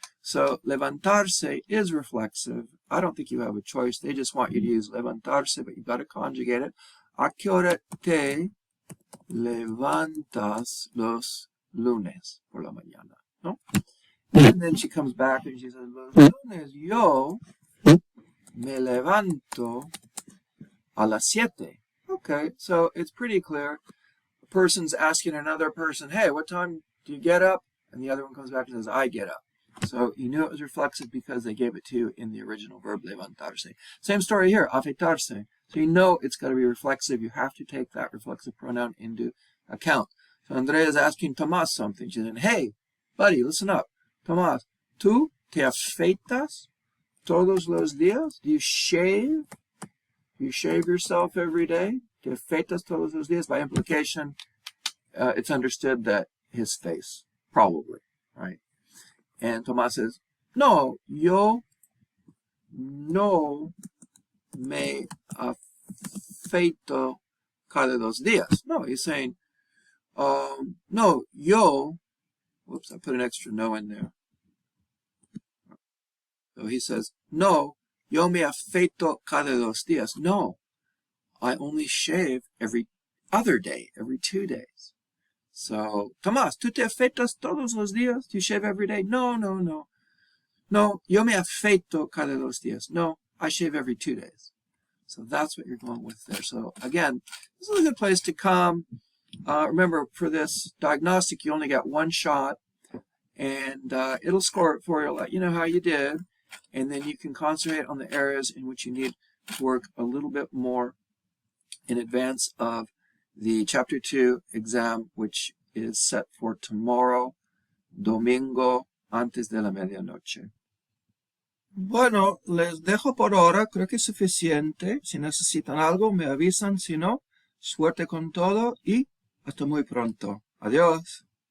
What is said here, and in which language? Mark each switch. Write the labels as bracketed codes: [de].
[en] So levantarse is reflexive. I don't think you have a choice. They just want you to use levantarse, but you've got to conjugate it. [es] ¿A qué hora te levantas los lunes por la mañana? [en] ¿No? And then she comes back and she says, [es] los lunes yo me levanto a las 7. [en] Okay, so it's pretty clear. A person's asking another person, hey, what time do you get up? And the other one comes back and says, I get up. So you knew it was reflexive because they gave it to you in the original verb levantarse. Same story here, afeitarse. So you know it's got to be reflexive. You have to take that reflexive pronoun into account. So Andrea is asking Tomás something. She's saying, hey, buddy, listen up. [es] Tomás, ¿tú te afeitas todos los días? [en] Do you shave? Do you shave yourself every day? [es] ¿Te afeitas todos los días? [en] By implication, it's understood that his face, probably, right? And Tomás says, [es] no, yo no me afeito cada 2 días. [en] No, he's saying, no, yo, whoops, I put an extra no in there. So he says, [es] no, yo me afeito cada 2 días. [en] No, I only shave every other day, every 2 days. So, [es] Tomás, ¿tú te afeitas todos los días? [en] Do you shave every day? No, no, no. No, [es] yo me afeito cada 2 días. [en] No, I shave every 2 days. So that's what you're going with there. So again, this is a good place to come. Remember, for this diagnostic, you only got 1 shot. And it'll score it for you, let you know how you did. And then you can concentrate on the areas in which you need to work a little bit more in advance of the Chapter 2 exam, which is set for tomorrow, [es] domingo, antes de la medianoche. Bueno, les dejo por ahora. Creo que es suficiente. Si necesitan algo, me avisan. Si no, suerte con todo y hasta muy pronto. Adiós.